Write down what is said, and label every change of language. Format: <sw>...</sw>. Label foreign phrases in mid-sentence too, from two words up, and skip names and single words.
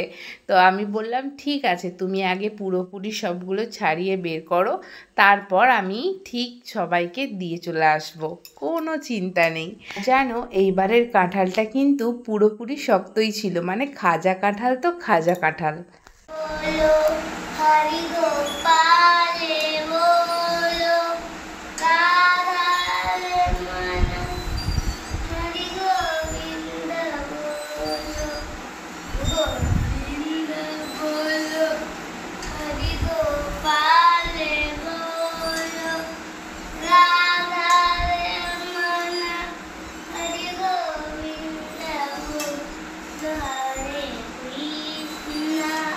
<bn>তো আমি বললাম ঠিক আছে, তুমি আগে পুরোপুরি সবগুলো ছাড়িয়ে বের করো, তারপর আমি ঠিক সবাইকে দিয়ে চলে আসব, কোনো চিন্তা নেই। জানো, এইবারের কাঁঠালটা কিন্তু পুরোপুরি শক্তই ছিল, মানে খাজা কাঁঠাল তো খাজা কাঁঠাল।</bn> <hi>हरि गोपाले बोलो राधा रमण हरि गोविंद बोलो गोविंद बोलो हरि गोपाले बोलो राधा रमण हरि गोविंद बोलो हरे कृष्णा</hi>